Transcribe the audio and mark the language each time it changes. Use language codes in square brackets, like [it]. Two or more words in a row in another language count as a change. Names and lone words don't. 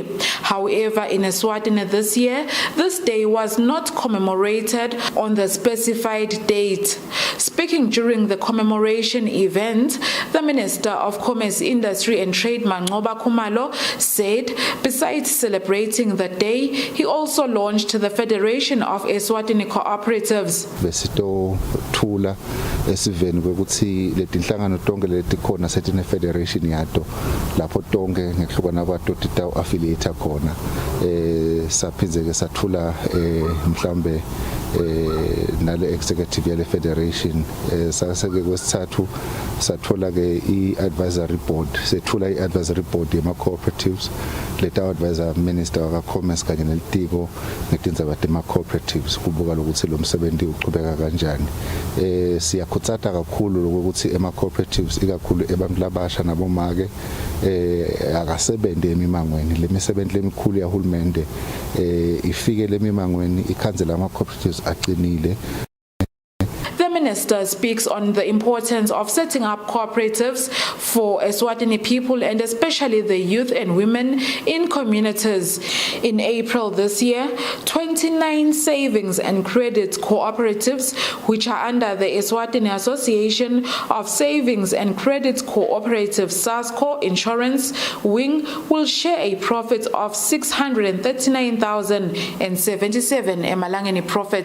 [en] However, in Eswatini this year, this day was not commemorated on the specified date. Speaking during the commemoration event, the Minister of Commerce, Industry and Trade, Mangoba Khumalo, said besides celebrating the day, he also launched the Federation of Eswatini Cooperatives. [ss] Thula esiveni ukuthi letinhlangano tonke letikhona setine federation yato lapho tonke ngehlukana kwato tita affiliate khona saphindze-ke sathula mhlambe nale executive yale federation saseke kwesithathu sathola-ke i- [en] advisory board [ss] sethula i- [en] advisory board [ss] yema-cooperatives leta advisor minister waka-commerce kanye nelitiko ngetindzaba tema-cooperatives kubuka lokuthi lo msebenzi uqhubeka kanjani. Siyakhutsata kakhulu lokuthi ema-cooperatives ikakhulu ebantu labasha nabomake akasebenze emimangweni le misebenzi lemikhulu yahulumende ifike lemimangweni ikhanzela ama-cooperatives aqinile. [en] The minister speaks on the importance of setting up cooperatives for Eswatini people and especially the youth and women in communities. In April this year, 29 savings and credit cooperatives, which are under the Eswatini Association of Savings and Credit Cooperatives SASCO Insurance Wing, will share a profit of 639,077 emalangeni profit.